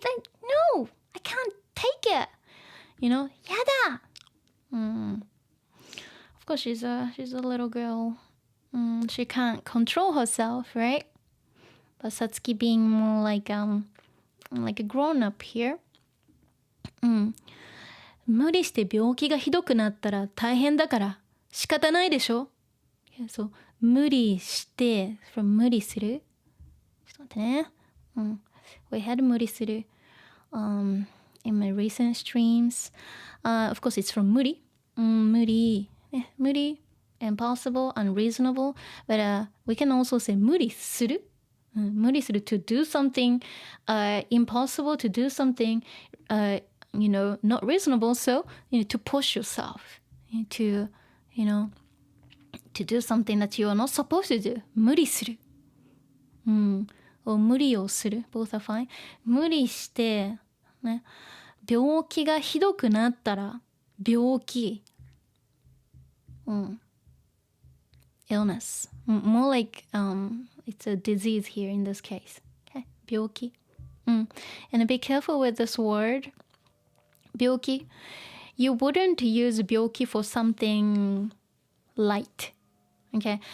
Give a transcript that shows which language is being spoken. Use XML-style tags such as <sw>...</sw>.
<en>Like, no, I can't take it. You know? Yada. Of course, she's a little girl. She can't control herself, right? But Satsuki being more like a grown-up here.</en> <ja>無理して病気がひどくなったら大変だから仕方ないでしょ</ja> <en>So,</en> <ja>無理して from 無理するちょっと待ってね。</ja> <en>We had</en> <ja>無理する</ja> <en>in my recent streams. Of course, it's from 無理。</en> <ja>無理。</ja> <en>無理。Impossible, unreasonable. But we can also say 無理する。</en> <ja>無理する</ja> <en>to do something impossible, to do something not reasonable, so to push yourself to to do something that you are not supposed to do.</en> <ja>無理する。無理をする。</ja> <en>both are fine.</en> <ja>無理して、ね、病気がひどくなったら、病気。</ja> <en>illness. More like it's a disease here in this case. Okay?</en> <ja>病気。</ja> <en>And be careful with this word.</en> <ja>病気.</ja> <en>You wouldn't use 病気 for something light. Okay?</en>